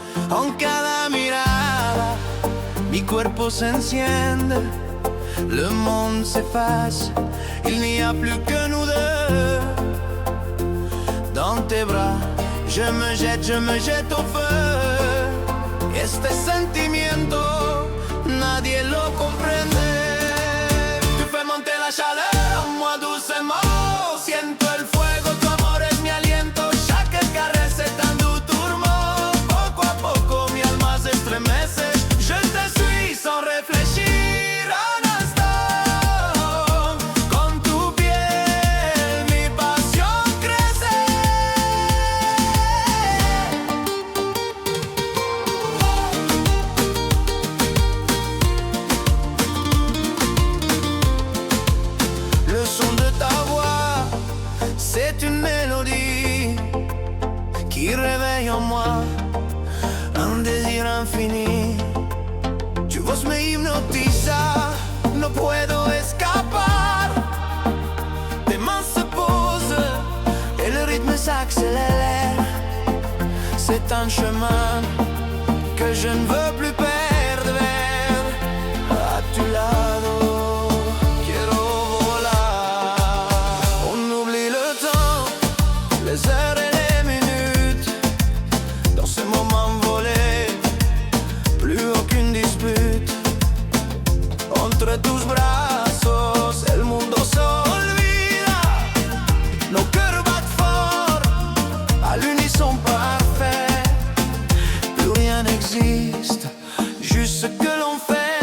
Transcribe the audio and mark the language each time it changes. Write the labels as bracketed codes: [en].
[es] En cada mirada, mi cuerpo se enciende, [fr] le monde s'efface, il n'y a plus que nous deux. Dans tes bras, je me jette au feu. [es] Este sentimiento, nadie lo comprende. [fr] Tu fais monter la chaleur, moi doucement, [es] siento el fuego, tu amor es mi aliento. [fr] Chaque caresse est un doux tourment. [es] Poco a poco mi alma se estremece. [fr] Je te suis sans réfléchir un instant. [es] Con tu piel mi pasión crece. [fr] Le son de ta voix, c'est une mélodie qui réveille en moi un désir infini. [es] Tu voz me hipnotiza, no puedo escapar. [fr] Tes mains se posent et le rythme s'accélère. C'est un chemin que je ne veux plus perdre. [es] A tu lado quiero volar. [fr] On oublie le temps, les heures et les minutes. Dans ce moment volé, plus aucune dispute. [es] Entre tus brazos, el mundo se olvida. [fr] Nos cœurs battent fort, à l'unisson parfait. Plus rien n'existe, juste ce que l'on fait.